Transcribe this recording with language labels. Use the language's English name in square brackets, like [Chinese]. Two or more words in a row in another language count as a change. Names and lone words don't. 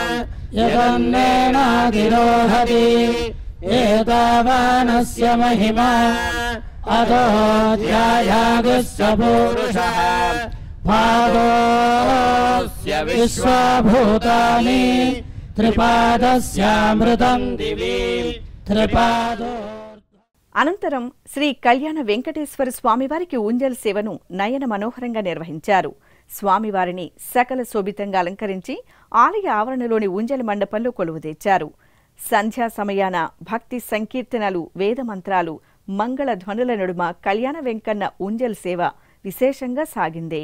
[Sanskrit] यदन्नेनाधिरोहति एतावानस्य महिमा अधो ध्यायागस्य पुरुषः पादोऽस्य विश्वभूतानि त्रिपादस्यामृतं दिवि त्रिपादो. [Telugu] అనంతరం శ్రీ కళ్యాణ వెంకటేశ్వర స్వామివారికి ఊంజల్ సేవను నయన మనోహరంగా నిర్వహించారు. స్వామివారిని సకల శోభితంగా అలంకరించి ఆలయ ఆవరణలోని ఊంజల్ మండపంలో కొలువుదీర్చారు. సంధ్యా సమయాన భక్తి సంకీర్తనలు, వేదమంత్రాలు, మంగళ ధ్వనుల నడుమ కళ్యాణ వెంకన్న ఊంజల్ సేవ విశేషంగా సాగింది.